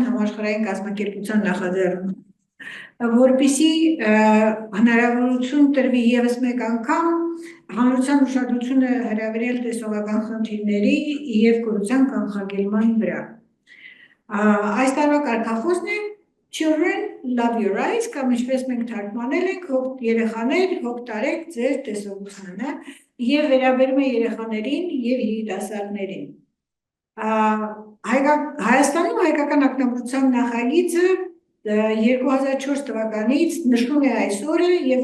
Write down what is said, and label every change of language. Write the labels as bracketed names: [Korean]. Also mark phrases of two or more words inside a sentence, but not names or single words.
[Armenian] համաշխարհային կազմակերպության նախաձեռնությամբ, որպեսզի հնարավորություն տրվի ևս մեկ անգամ հանրության ուշադրությունը հրավիրել տեսողական խնդիրների եւ կրթության կանխարգելման վրա։ Այս տարվա կարգախոսն է [English] Children love your eyes, [Armenian] կամ ինչպես մենք թարգմանել ենք, երեխաներ հոգ տարեք ձեր տեսողությանը եւ վերաբերում է երեխաներին եւ երիտասարդներին։ Հայաստանում հայկական ակնաբուժության նախագիծը 2004 թվականից նշվում է այս օրը եւ